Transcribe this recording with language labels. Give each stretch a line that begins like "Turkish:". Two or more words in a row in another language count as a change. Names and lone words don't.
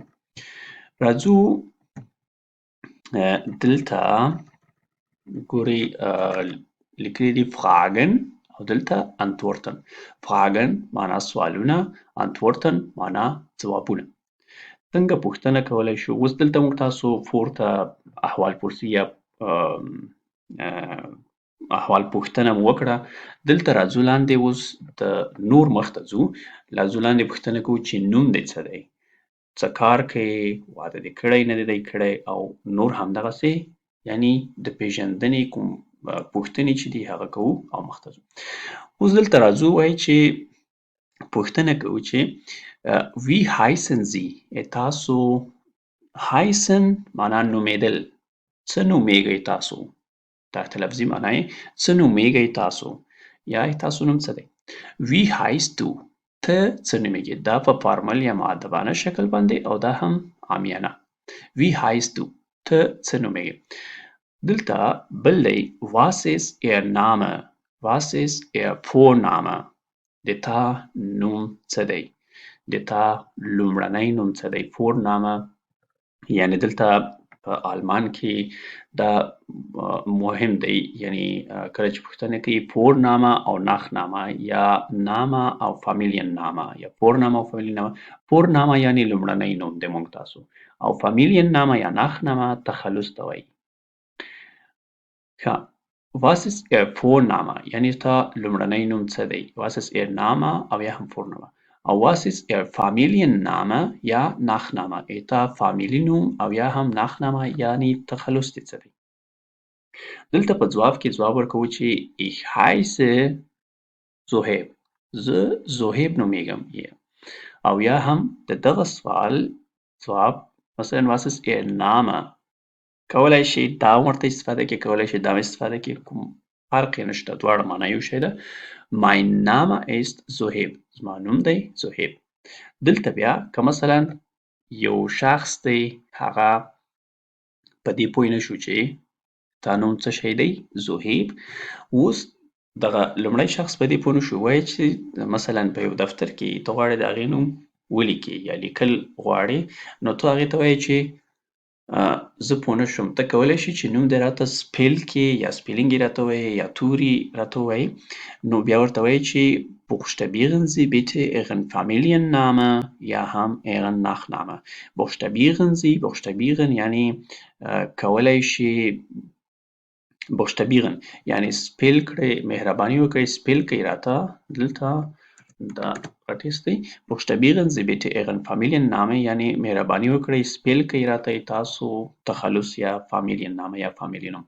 Pashto: راځو دلته ګورئ لیکلي دي fragen او دلته antworten. fragen معنا سوالونه، antworten معنا ځوابونه. څنګه پوښتنه کولی شو. اوس دلته موږ تاسو فور ته احوال پرسي یا احوال پوښتنه مو وکړه. دلته راځو لاندې اوس د نور مخ ته ځو. راځو لاندې پوښتنه کوو چې نوم دې څه دی، څه کار کوې، واده دې کړی نه دی کړی او نور همدغسې یعنی د پیژندنې کوم پوښتنې چې دي هغه کوو او مخته ځو. اوس دلته راځو وایي چې پوښتنه کوو چې
German: wie heißen Sie
Pashto: تاسو heißen معنا نومېدل، څه نومېږئ تاسو. تحت لفظي معنا یې څه نومېږئ تاسو یا تاسو نوم څه دی.
German: wie heißt du
Pashto: ته څه نومېږې. دا په فارمل یا مؤدبانه شکل باندې او دا هم عامیانه.
German: wie heißt du
Pashto: ته څه نومېږې. دلته بل دی
German: was ist ihr Name was ist ihr Vorname
Pashto: د تا نوم څه دی، د تا لومړنی نوم څه دی. Vorname یعنی دلته په آلمان کې دا مهم دی، یعنی کله چې پوښتنه کوي Vorname او Nachname یا Name او Familienname یا Vorname او Familienname. Vorname یعنی لومړنی نوم دی موږ تاسو او Familienname یا Nachname تخلص ته وایي. ښه
German: was ist ihr Vorname
Pashto: یعنی ستا لومړنی نوم څه دی.
German: was ist ihr Name
Pashto: او یا هم
German: Vorname. Was ist Ihr Familienname یا Nachname؟
Pashto: ایتا فامیلی نوم او یا هم Nachname یعنی تخلص دې څه دی؟ دلته په ځواب کې ځواب ورکوو چې
German: Ich heiße
Pashto: زهیب. زه زهیب نومیږم. او یا هم د دغه سوال ځواب مثلا
German: was ist Ihr Name؟
Pashto: کولای شي دا هم ورته استفاده کړي، کولای شي دا هم استفاده کړي، کوم فرق یې نشته، دواړه معنا یو شی ده.
German: Mein Name ist
Pashto: زهیب. زما نوم دی زهیب. دلته بیا که مثلا یو شخص دی هغه په دې پوه نشو چې تا نوم څه شی دی زهیب، اوس دغه لومړی شخص په دې پوه نشو وایي چې مثلا په یو دفتر کې ته غواړې د هغې نوم ولیکې یا لیکل غواړې، نو ته هغې ته وایې چې زه پوه نه شوم، ته کولی شې چې نوم دې راته سپیل کړې یا سپیلینګ یې راته ووایې یا توري راته ووایې، نو بیا ورته وایې چې
German: buchstabieren Sie bitte Ihren Familienname
Pashto: یا هم
German: Ihren Nachname.
Pashto: buchstabieren یعنی کولی شي buchstabieren یعنی سپیل کړئ، مهرباني وکړئ سپیل کړئ راته دلته دا غټیس دی.
German: buchstabieren Sie bitte Ihren Familienname
Pashto: یعنی مهرباني وکړئ سپیل کړئ راته تاسو تخلص یا Familienname یا فامیلی نوم.